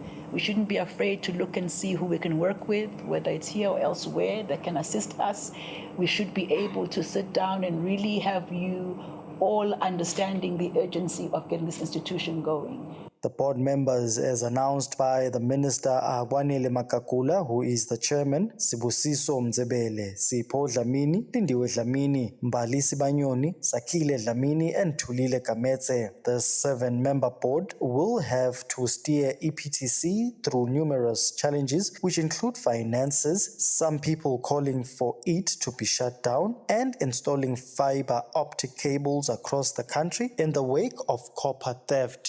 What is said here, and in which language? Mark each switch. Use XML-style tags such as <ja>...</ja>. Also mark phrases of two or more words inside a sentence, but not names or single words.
<en>We shouldn't be afraid to look and see who we can work with, whether it's here or elsewhere, that can assist us. We should be able to sit down and really have you all understanding the urgency of getting this institution going. The board members, as announced by the minister, are Kwanele Makakula, who is the chairman, Sibusiso Mzebele, Sipho Dlamini, Lindiwe Dlamini, Mbalisi Banyoni, Sakile Dlamini, and Tulile Kametse. The 7-member board will have to steer EPTC through numerous challenges, which include finances, some people calling for it to be shut down, and installing fiber optic cables across the country in the wake of copper theft.</en>